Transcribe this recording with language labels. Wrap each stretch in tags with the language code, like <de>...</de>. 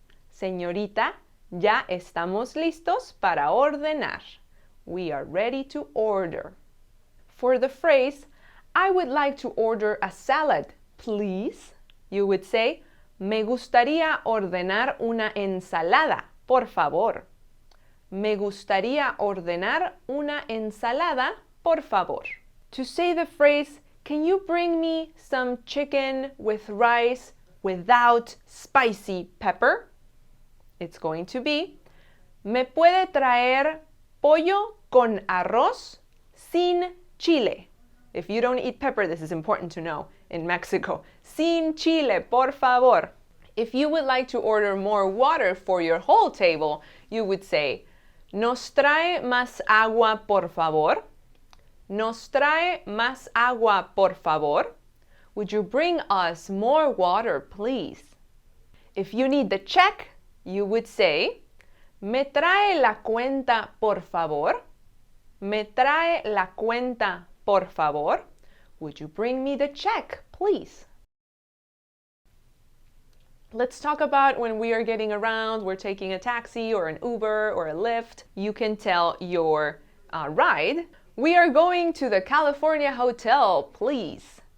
<es>Señorita, ya estamos listos para ordenar.</es> <en>We are ready to order. For the phrase, I would like to order a salad, please, you would say,</en> <es>me gustaría ordenar una ensalada, por favor. Me gustaría ordenar una ensalada, por favor.</es> <en>To say the phrase, can you bring me some chicken with rice without spicy pepper? It's going to be,</en> <es>¿me puede traer pollo con arroz sin chile?</es> <en>If you don't eat pepper, this is important to know in Mexico.</en> <es>Sin chile, por favor.</es> <en>If you would like to order more water for your whole table, you would say,</en> <es>¿nos trae más agua, por favor? ¿Nos trae más agua, por favor?</es> <en>Would you bring us more water, please? If you need the check, you would say,</en> <es>¿me trae la cuenta, por favor? ¿Me trae la cuenta, por favor?</es> <en>Would you bring me the check, please? Let's talk about when we are getting around, we're taking a taxi or an Uber or a Lyft. You can tell your ride, we are going to the California Hotel, please.</en>